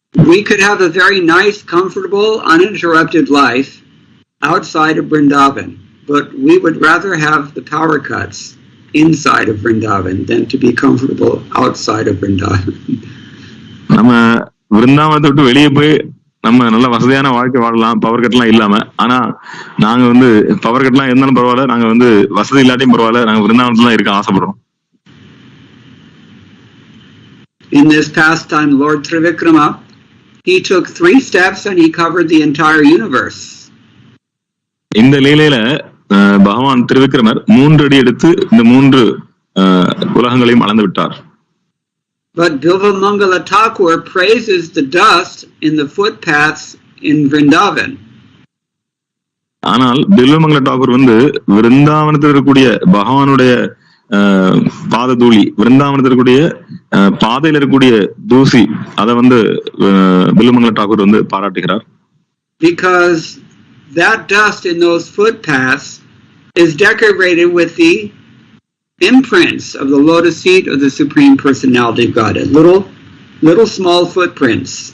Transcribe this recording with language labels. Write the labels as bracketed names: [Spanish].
[English] We could have a very nice, comfortable, uninterrupted life outside of Vrindavan, but we would rather have the power cuts inside of Vrindavan than to be comfortable outside of Vrindavan. [Tamil] நம்ம விருந்தாவனத்தை விட்டு வெளியே போய் நம்ம நல்ல வசதியான வாழ்க்கை வாழலாம், power கட்லாம் இல்லாம. ஆனா நாங்க பவர் கட்லாம் இருந்தாலும் பரவாயில்ல, நாங்க வசதி இல்லாட்டியும் பரவாயில்ல, நாங்க விருந்தாவனத்துல இருக்க ஆசைப்படுறோம். [English] In this pastime, Lord Trivikrama, he took 3 steps and he covered the entire universe. [Tamil] இந்த லீலையில பகவான் திருவிக்ரமர் 3 அடி எடுத்து இந்த 3 உலகங்களையும் அளந்து விட்டார். [English] But Bilvamangala Thakur praises the dust in the footpaths in Vrindavan. [Tamil] ஆனால் பில்வமங்கல டாகூர் விருந்தாவனத்தில் இருக்கக்கூடிய பகவானுடைய பாத தூளி, விருந்தாவனத்தில் இருக்கக்கூடிய பாதையில் இருக்கக்கூடிய தூசி, அதை Bilvamangal Tagore பாராட்டுகிறார். [English] Because that dust in those footpaths is decorated with the imprints of the lotus feet of the Supreme Personality of Godhead. Little small footprints.